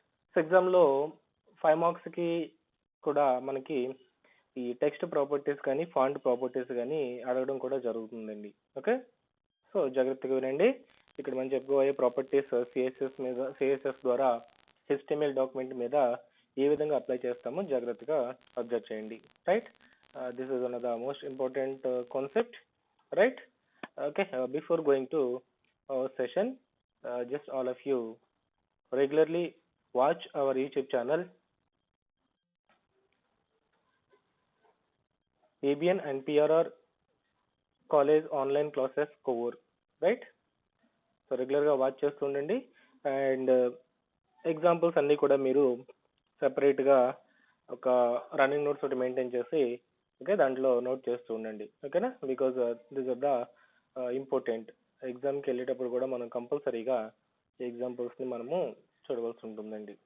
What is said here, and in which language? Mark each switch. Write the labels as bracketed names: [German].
[Telugu] So ఎగ్జామ్లో 5 మార్క్స్కి కూడా మనకి ఈ టెక్స్ట్ ప్రాపర్టీస్ కానీ ఫాంట్ ప్రాపర్టీస్ కానీ అడగడం కూడా జరుగుతుందండి. ఓకే, సో జాగ్రత్తగా వినండి. ఇక్కడ మనం చెప్పుకోబోయే ప్రాపర్టీస్ సిఎస్ఎస్ ద్వారా HTML డాక్యుమెంట్ మీద ఏ విధంగా అప్లై చేస్తామో జాగ్రత్తగా అబ్జర్వ్ చేయండి. [English] Right, this is one of the most important concept. Right, okay, before going to our session, just all of you regularly watch our YouTube channel ABN and PRR College Online Classes Kovur, right? [Telugu] So రెగ్యులర్గా watch చేస్తూ ఉండండి. And examples అన్నీ కూడా మీరు సెపరేట్గా ఒక running notes ఒకటి maintain చేసి ఓకే దాంట్లో నోట్ చేస్తూ ఉండండి. ఓకేనా, [English] Because this are the important. [Telugu] ఎగ్జామ్కి వెళ్ళేటప్పుడు కూడా మనం కంపల్సరీగా ఎగ్జాంపుల్స్ని మనము చూడవలసి ఉంటుందండి.